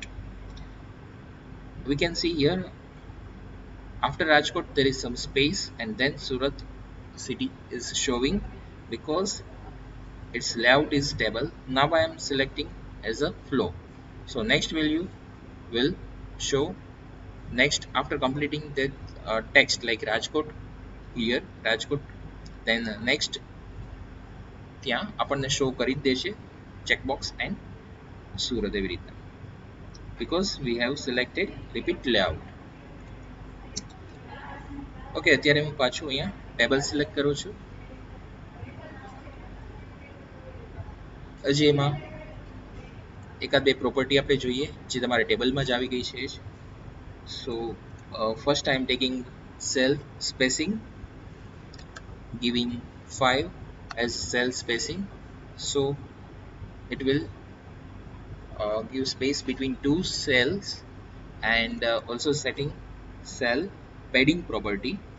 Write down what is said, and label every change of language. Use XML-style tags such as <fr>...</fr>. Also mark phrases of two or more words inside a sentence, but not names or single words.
<en>We can see here after Rajkot there is some space, and then Surat city is showing because its layout is stable. Now I am selecting as a flow. So next value will show next after completing that text like Rajkot here Rajkot, then next</en> <gu>ત્યાં આપણને</gu> <en>show</en> <gu>કરી જ દેશે</gu> <en>checkbox and સુરત</en> <gu>એવી રીતના,</gu> <en>because we have selected repeat layout.</en> <gu>ઓકે, અત્યારે હું પાછું અહીંયા</gu> <en>table select</en> <gu>કરું છું. હજી એમાં એકાદ બે પ્રોપર્ટી આપણે જોઈએ જે તમારા ટેબલમાં જ આવી ગઈ છે.</gu> <en>So first I am taking cell spacing, giving 5 as cell spacing, so it will give space between two cells, and also setting cell padding property.</en>